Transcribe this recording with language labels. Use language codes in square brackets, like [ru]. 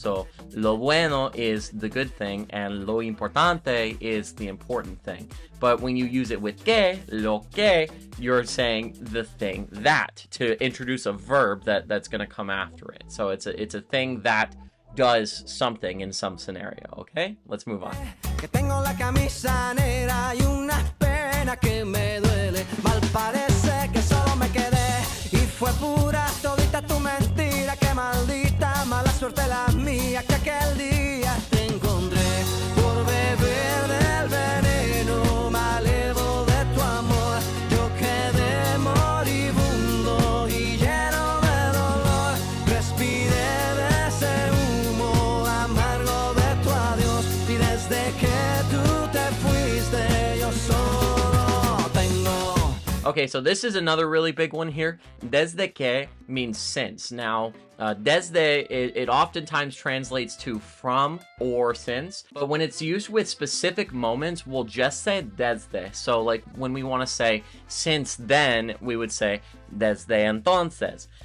[en] So [es] lo bueno [en] is the good thing, and [es] lo importante [en] is the important thing. But when you use it with que, [es] lo que, [en] you're saying the thing that, to introduce a verb that's going to come after it. So it's a thing that does something in some scenario. Okay, let's move on. [es] Que tengo la camisa negra y una pena que me duele. Mal parece que solo me quedé y fue pura todita tu mentira. Que maldita mala suerte la mía que aquel día te encontré por beber del veneno malevo de tu amor. Yo quedé moribundo y lleno de dolor. Respiré de ese humo amargo de tu adiós y desde que tú te fuiste yo solo tengo [en] Okay, so this is another really big one here. [es] Desde que [en] means since. Now, desde, it oftentimes translates to from or since, but when it's used with specific moments, we'll just say desde. So like when we want to say since then, we would say [es] desde entonces.